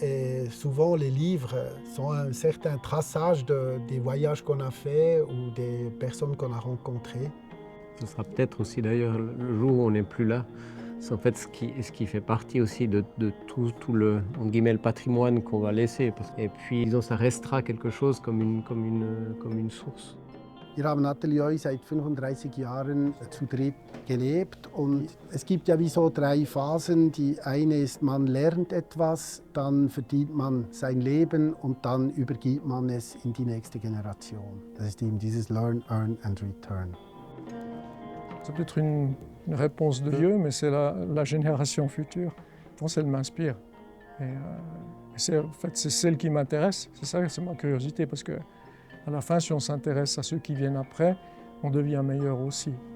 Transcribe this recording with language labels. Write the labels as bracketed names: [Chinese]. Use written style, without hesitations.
[French] Et souvent, les livres sont un certain traçage des voyages qu'on a faits ou des personnes qu'on a rencontrées. Ce sera peut-être aussi d'ailleurs le jour où on n'est plus là. C'est en fait ce qui fait partie aussi de tout le, entre guillemets, le patrimoine qu'on va laisser. Et puis, disons, ça restera quelque chose comme une source. [German] Wir haben Atelier seit 35 Jahren zu dritt gelebt und es gibt ja wie so 3 Phasen. Die eine ist, man lernt etwas, dann verdient man sein Leben und dann übergibt man es in die nächste Generation. Das ist eben dieses [English] Learn, Earn and Return. [French] C'est peut-être une réponse de vieux, mais c'est la génération future. Je pense qu'elle m'inspire. Et en fait, c'est celle qui m'intéresse. C'est ça, c'est ma curiosité, parce que à la fin, si on s'intéresse à ceux qui viennent après, on devient meilleur aussi.